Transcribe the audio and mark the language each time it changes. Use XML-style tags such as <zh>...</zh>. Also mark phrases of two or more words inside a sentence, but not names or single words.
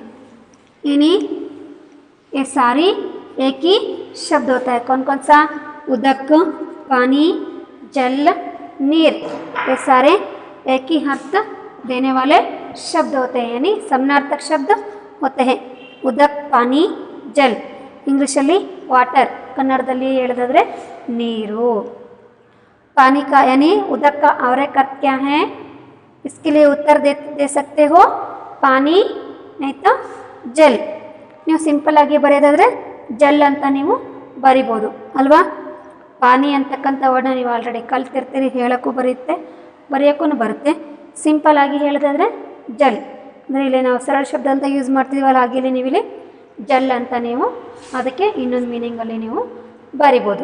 <hi>यानी ये सारी एक ही शब्द होता है. कौन कौन सा, उदक, पानी, जल, नीर, ये सारे एक ही अर्थ देने वाले शब्द होते हैं. यानी समानार्थक शब्द होते हैं. उदक, पानी, जल. इंग्लिशಲ್ಲಿ वाटर,</hi> <kn>कन्नड़ದಲ್ಲಿ ಹೇಳೋದಾದ್ರೆ ನೀರು.</kn> <hi>पानी का यानी उदक का और एक अर्थ क्या है, इसके लिए उत्तर दे सकते हो, पानी नहीं तो जल.</hi> <kn>ನೀವು ಸಿಂಪಲ್ ಆಗಿ ಬರೆಯೋದಾದರೆ ಜಲ್ ಅಂತ ನೀವು ಬರಿಬೋದು ಅಲ್ವಾ. ಪಾನಿ ಅಂತಕ್ಕಂಥ ವರ್ಡ್ನ ನೀವು ಆಲ್ರೆಡಿ ಕಲ್ತಿರ್ತೀರಿ, ಹೇಳೋಕ್ಕೂ ಬರುತ್ತೆ, ಬರೆಯೋಕ್ಕೂ ಬರುತ್ತೆ. ಸಿಂಪಲ್ ಆಗಿ ಹೇಳೋದಾದರೆ ಜಲ್. ಅಂದರೆ ಇಲ್ಲಿ ನಾವು ಸರಳ ಶಬ್ದ ಅಂತ ಯೂಸ್ ಮಾಡ್ತೀವಲ್ಲ, ಹಾಗೆ ನೀವು ಇಲ್ಲಿ ಜಲ್ ಅಂತ ನೀವು ಅದಕ್ಕೆ ಇನ್ನೊಂದು ಮೀನಿಂಗಲ್ಲಿ ನೀವು ಬರಿಬೋದು.</kn>